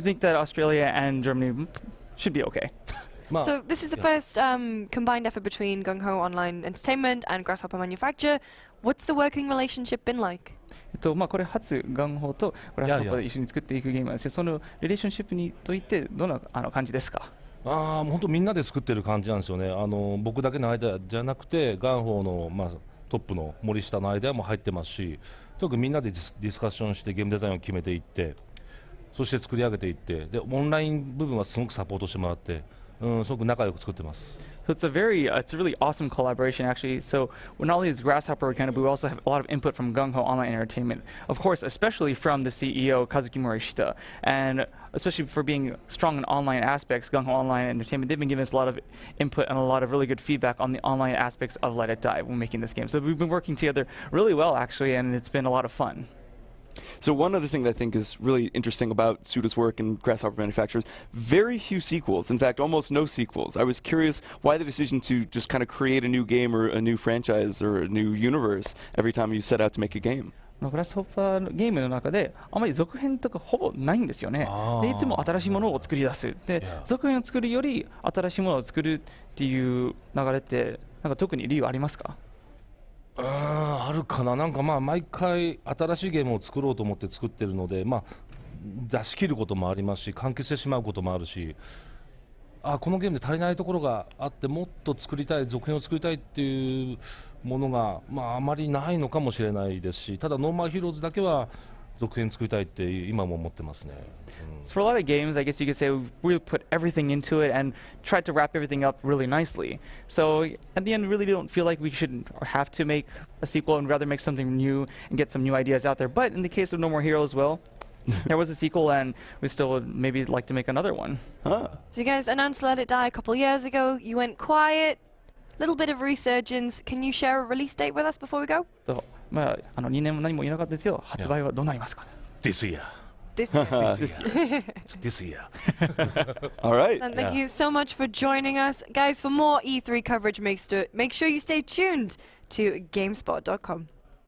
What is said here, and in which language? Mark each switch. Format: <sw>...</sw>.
<en>I think that Australia and Germany should be okay. So this is the first combined effort between Gung Ho Online Entertainment and Grasshopper Manufacture. What's the working relationship been like?</en> <ja>これ初ガンホとグラスホッパーで一緒に作っていくゲームなんですけど、そのリレーションシップにといってどんな感じですか？本当みんなで作ってる感じなんですよね。僕だけのアイデアじゃなくてガンホのトップの森下のアイデアも入ってますし、とにかくみんなでディスカッションしてゲームデザインを決めていって、そして作り上げていって、でオンライン部分はすごくサポートしてもらって、すごく仲良く作ってます。</ja> <en>So it's a really awesome collaboration actually. So not only is Grasshopper kind of, but we also have a lot of input from Gung Ho Online Entertainment. Of course, especially from the CEO Kazuki Morishita, and especially for being strong in online aspects, Gung Ho Online Entertainment, they've been giving us a lot of input and a lot of really good feedback on the online aspects of Let It Die when making this game. So we've been working together really well actually, and it's been a lot of fun. So one other thing that I think is really interesting about Suda's work and Grasshopper Manufacturers, very few sequels. In fact, almost no sequels. I was curious why the decision to just kind of create a new game or a new franchise or a new universe every time you set out to make a game.</en> <ja>グラスホッパーのゲームの中であまり続編とかほぼないんですよね。でいつも新しいものを作り出す。で続編を作るより新しいものを作るっていう流れって特に理由ありますか？あるかな。毎回新しいゲームを作ろうと思って作ってるので、出し切ることもありますし、完結してしまうこともあるし、このゲームで足りないところがあってもっと作りたい、続編を作りたいっていうものがあまりないのかもしれないですし、ただノーマルヒーローズだけは続編作りたいって今も思ってますね。</ja> <en>So for a lot of games, I guess you could say we've really put everything into it and tried to wrap everything up really nicely. So at the end, we really don't feel like we should or have to make a sequel and rather make something new and get some new ideas out there. But in the case of No More Heroes, well, there was a sequel and we still would maybe like to make another one. Huh. So you guys announced Let It Die a couple years ago. You went quiet, little bit of resurgence. Can you share a release date with us before we go?</en> <ja>まあ、2年も何も言えなかったですけど、発売はどうなりますか</ja> <en>This year. This This year. This year. All right. And thank you so much for joining us. Guys, for more E3 coverage, make sure you stay tuned to GameSpot.com.</en>